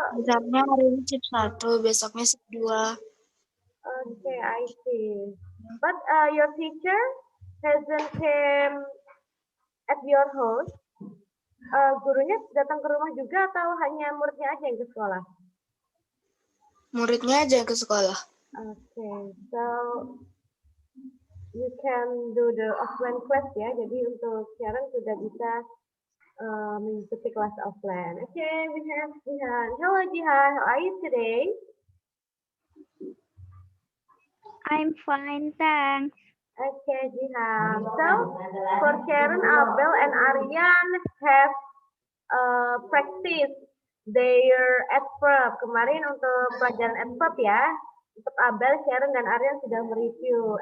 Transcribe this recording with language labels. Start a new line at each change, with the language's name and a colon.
Indonesian: Misalnya hari ini shift 1, besoknya shift 2.
English: okay, I see. But your teacher hasn't came at your house.
Indonesian: Gurunya datang ke rumah juga atau hanya muridnya aja yang ke sekolah? Muridnya aja yang ke sekolah.
English: Okay, so you can do the offline class ya.
Indonesian: Jadi untuk Sharon sudah bisa mengikuti kelas offline.
English: Okay, we have Jihan. Hello Jihan, how are you today? I'm fine, thanks. Okay, Jihan. So for Sharon, Abel, and Aryan have practice their adverb.
Indonesian: Kemarin untuk pelajaran adverb ya. Untuk Abel, Sharon, dan Aryan sudah mereview.